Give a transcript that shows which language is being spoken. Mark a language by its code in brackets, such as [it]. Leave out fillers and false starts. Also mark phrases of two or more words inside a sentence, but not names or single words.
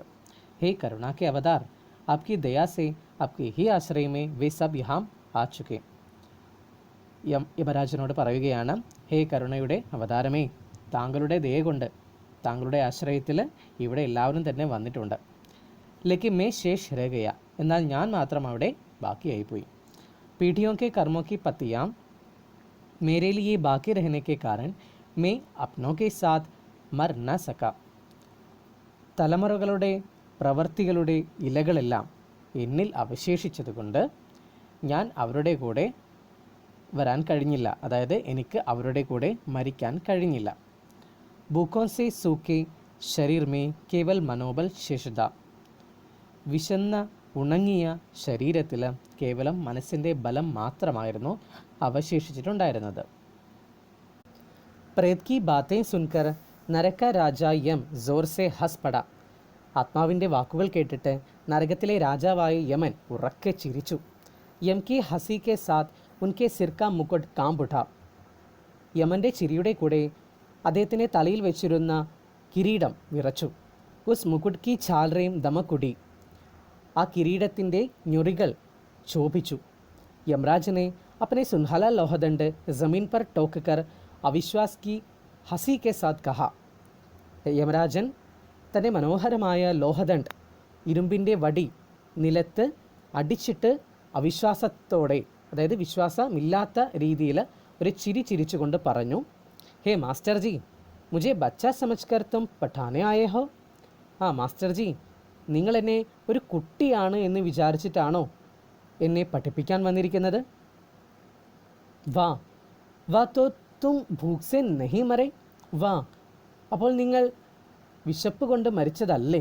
[hi] हे करुणा के अवतार, आपकी दया से आपकी ही आश्रय में वे सब यहां आ चुके. [ml] യമരാജനോട് പറയുകയാണ്, ഹേ കരുണയുടെ അവതാരമേ, താങ്കളുടെ ദയ കൊണ്ട്, താങ്കളുടെ ആശ്രയത്തിൽ ഇവിടെ എല്ലാവരും തന്നെ വന്നിട്ടുണ്ട്. [hi] लेकिन मैं शेष रह गया, [ml] എന്നാൽ ഞാൻ മാത്രം അവിടെ ബാക്കിയായിപ്പോയി. [hi] പീഠിയോं के कर्मों की पत्तियाँ मेरे लिए बाकी रहने के कारण मैं अपनों के साथ मर न सका. [ml] തലമുറകളുടെ പ്രവർത്തികളുടെ ഇലകളെല്ലാം എന്നിൽ അവശേഷിച്ചതുകൊണ്ട് ഞാൻ അവരുടെ കൂടെ വരാൻ കഴിഞ്ഞില്ല, അതായത് എനിക്ക് അവരുടെ കൂടെ മരിക്കാൻ കഴിഞ്ഞില്ല. [hi] ഭൂക്കോं से सूखे शरीर में केवल मनोबल शेष था, [ml] വിശന്ന ഉണങ്ങിയ ശരീരത്തിൽ കേവലം മനസ്സിൻ്റെ ബലം മാത്രമായിരുന്നു അവശേഷിച്ചിട്ടുണ്ടായിരുന്നത്. [hi] प्रेत की बातें सुनकर नरक राजा यम जोर से हंस पड़ा, [ml] ആത്മാവിൻ്റെ വാക്കുകൾ കേട്ടിട്ട് നരകത്തിലെ രാജാവായ യമൻ ഉറക്കെ ചിരിച്ചു. [hi] यम की हंसी के साथ उनके सिर का मुकुट कांप उठा, [ml] യമൻ്റെ ചിരിയുടെ കൂടെ അദ്ദേഹത്തിൻ്റെ തലയിൽ വെച്ചിരുന്ന കിരീടം വിറച്ചു. [hi] उस मुकुट की झालरें दमक उठीं, [ml] ആ കിരീടത്തിൻ്റെ ഞൊറികൾ ശോഭിച്ചു. [hi] യമരാജനെ अपने सुनहला लोहदंड ज़मीन पर टोक कर अविश्वास की हंसी के साथ कहा. [ml] യമരാജൻ തൻ്റെ മനോഹരമായ ലോഹദണ്ഡ്, ഇരുമ്പിൻ്റെ വടി നിലത്ത് അടിച്ചിട്ട് അവിശ്വാസത്തോടെ, അതായത് വിശ്വാസമില്ലാത്ത രീതിയിൽ ഒരു ചിരി ചിരിച്ചുകൊണ്ട് പറഞ്ഞു, ഹേ മാസ്റ്റർ ജി, [hi] मुझे बच्चा समझकर तुम पढ़ाने आए हो. [ml] മാസ്റ്റർ ജി, നിങ്ങളെന്നെ ഒരു കുട്ടിയാണ് എന്ന് വിചാരിച്ചിട്ടാണോ എന്നെ പഠിപ്പിക്കാൻ വന്നിരിക്കുന്നത്? [hi] वाह वाह तो तुम भूख से नहीं मरे, वाह, [ml] അപ്പോൾ നിങ്ങൾ വിശപ്പ് കൊണ്ട് മരിച്ചതല്ലേ?